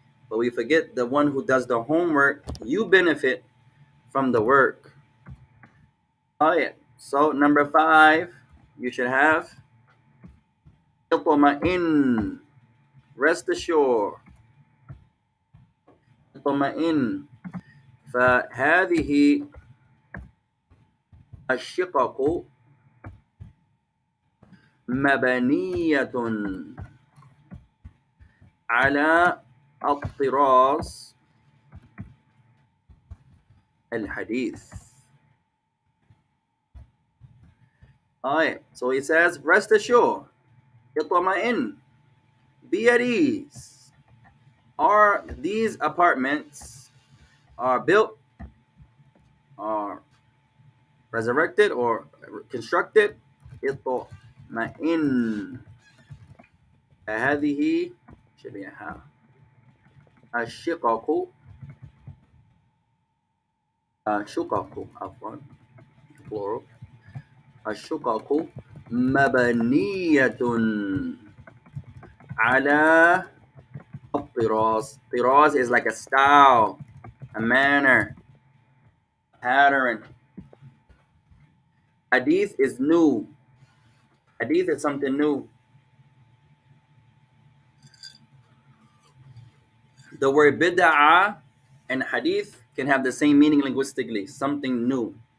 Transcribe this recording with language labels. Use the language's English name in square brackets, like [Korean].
[English] But we forget the one who does the homework, you benefit from the work. Oh yeah. So number five, you should have اطمئن, rest assured. [Arabic] اطمئن. فهذه الشقق مبنية على الطراز الحديث. [English] Alright, so it says, rest assured, اطمئن, be at ease. Are these apartments are built, are resurrected, or constructed? [Arabic] اطمئن. هذه شبيهة الشقق شقق عفوا plural الشقق مبنية على الطراز. [English] طراز is like a style, a manner, pattern. Hadith is new. Hadith is something new. The word bid'ah and hadith can have the same meaning linguistically, something new.